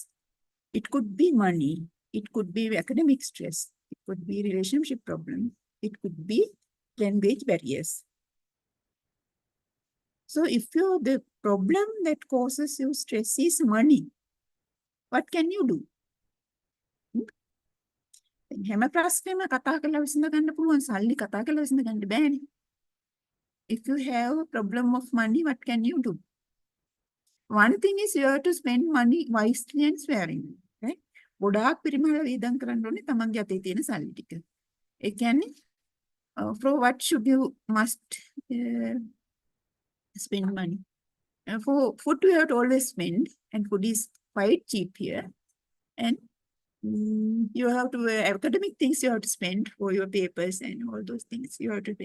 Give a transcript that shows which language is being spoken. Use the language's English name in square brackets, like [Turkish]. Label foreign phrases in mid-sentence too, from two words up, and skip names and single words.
[English] It could be money. It could be academic stress. It could be relationship problem. It could be language barriers. So if the problem that causes you stress is money, what can you do? [Sinhala] හැම ප්‍රශ්නෙම කතා කරලා විසඳ ගන්න පුළුවන්, සල්ලි කතා කරලා විසඳ ගන්න බෑනේ. [English] If you have a problem of money, what can you do? One thing is you have to spend money wisely and sparingly, right? [Sinhala] ගොඩාක් පිරිමහල වේදම් කරන්න ඕනේ තමන්ගේ අතේ තියෙන සල්ලි ටික. ඒ කියන්නේ [English] for what should you must spend money? For food you have to always spend, and food is quite cheap here. And you have to academic things you have to spend for your papers and all those things you have to spend.